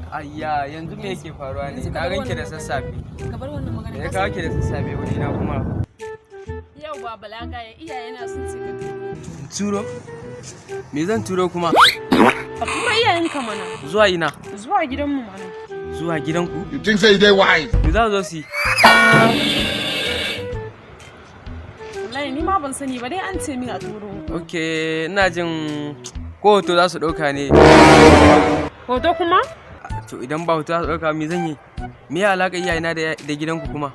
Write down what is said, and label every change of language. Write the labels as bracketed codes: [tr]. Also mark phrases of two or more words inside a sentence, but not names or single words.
[ha] Ayya yanzu me yake faruwa ne? Na ganki da sassafe. Ka bar wannan magana. Ya kawo ki da sassafe wani na kuma. Yau ba balagaye iyaye na sun ce ka turo. Me zan turo kuma? A tura iyayen ka mana. Zuwa ina? Zuwa gidanmu mana. Zuwa gidanku? [pcm] You think say they wise? [ha] Me za zo su? Wallahi ni ma ban sani ba dai an ce min a turo. Okay, ina jin ko hoto za su ɗauka ne. Hoto kuma? To idan ba hoto za su ɗauka me zan yi? Me ya alaƙa iyayena da gidanku kuma?